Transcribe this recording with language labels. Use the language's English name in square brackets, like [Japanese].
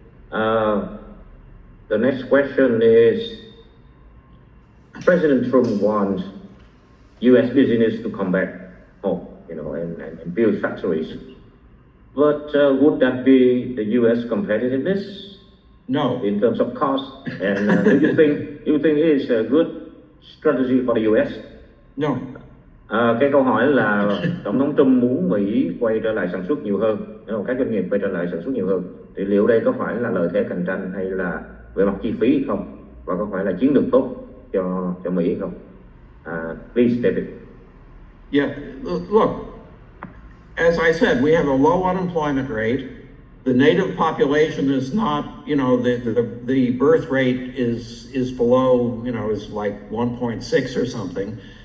[English] The next question is, President Trump wants U.S. business to come back home, and build factories. But would that be the U.S. competitiveness? No. In terms of cost, and do you think it's a good strategy for the U.S.? No. [Vietnamese] Cái câu hỏi là Tổng thống Trump muốn Mỹ quay trở lại sản xuất nhiều hơn, các doanh nghiệp quay trở lại sản xuất nhiều hơn. Thì liệu đây có phải là lợi thế cạnh tranh hay là về mặt chi phí không? Và có phải là chiến lược tốt cho Mỹ không? [English] Please, David. Yeah, look, as I said, we have a low unemployment rate. The native population is not, the birth rate is below, is like 1.6 or something.